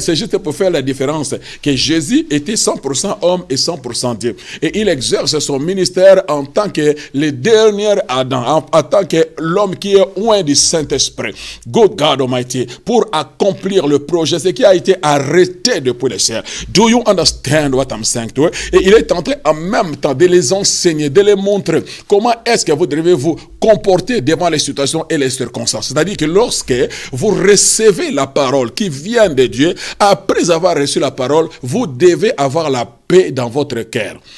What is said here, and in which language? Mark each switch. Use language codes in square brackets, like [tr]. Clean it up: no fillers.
[fr] C'est juste pour faire la différence que Jésus était 100% homme et 100% Dieu. Et il exerce son ministère en tant que le dernier Adam, en tant que l'homme qui est loin du Saint-Esprit. [en] Good God Almighty, [fr] pour accomplir le projet, ce qui a été arrêté depuis le ciel. [en] Do you understand what I'm saying to you? [fr] Et il est en train en même temps de les enseigner, de les montrer comment est-ce que vous devez vous comporter devant les situations et les circonstances. C'est-à-dire que lorsque vous recevez la parole qui vient de Dieu, après avoir reçu la parole, vous devez avoir la paix dans votre cœur.